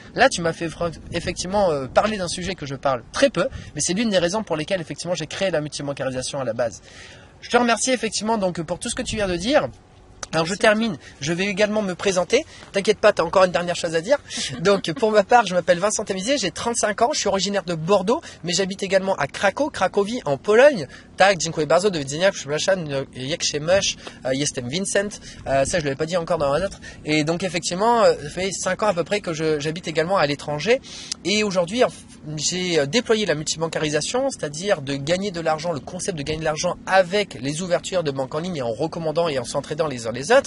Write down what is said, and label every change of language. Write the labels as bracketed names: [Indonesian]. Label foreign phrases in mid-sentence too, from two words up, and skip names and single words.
[French] Là, tu m'as fait effectivement parler d'un sujet que je parle très peu, mais c'est l'une des raisons pour lesquelles effectivement j'ai créé la multibancarisation à la base. Je te remercie effectivement donc pour tout ce que tu viens de dire. Alors je termine, je vais également me présenter. T'inquiète pas, tu as encore une dernière chose à dire. Donc pour ma part, je m'appelle Vincent Tamizier, j'ai 35 ans, je suis originaire de Bordeaux, mais j'habite également à Cracovie en Pologne. [Polish] Tak, dziękuję bardzo, do widzenia, przepraszam, jak się masz, jestem Vincent. [French] Ça je l'avais pas dit encore dans un autre. Et donc effectivement, ça fait 5 ans à peu près que j'habite également à l'étranger. Et aujourd'hui, j'ai déployé la multibancarisation, c'est-à-dire de gagner de l'argent, le concept de gagner de l'argent avec les ouvertures de banque en ligne et en recommandant et en s'entraidant les uns les autres.